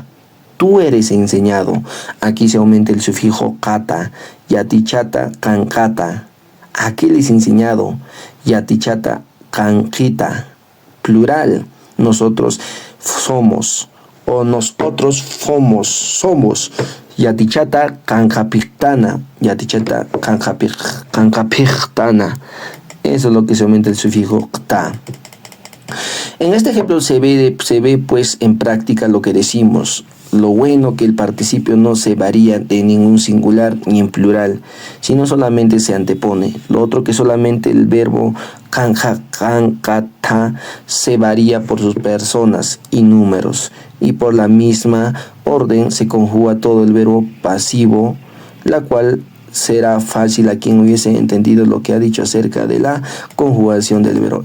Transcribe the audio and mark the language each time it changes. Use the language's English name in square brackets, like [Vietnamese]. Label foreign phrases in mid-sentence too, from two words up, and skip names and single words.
[Spanish] Tú eres enseñado. Aquí se aumenta el sufijo kata, [Aymara] yatichata kankata. [Spanish] Aquel es enseñado, [Aymara] yatichata kankita. [Spanish] Plural, nosotros somos, o nosotros somos. [Aymara] Yatichata kankapirtana, yatichata kankapirtana. [Spanish] Eso es lo que se aumenta el sufijo ta. En este ejemplo se ve pues en práctica lo que decimos. Lo bueno que el participio no se varía de ningún singular ni en plural, sino solamente se antepone. Lo otro que solamente el verbo kankata se varía por sus personas y números, y por la misma orden se conjuga todo el verbo pasivo, la cual será fácil a quien hubiese entendido lo que ha dicho acerca de la conjugación del verbo.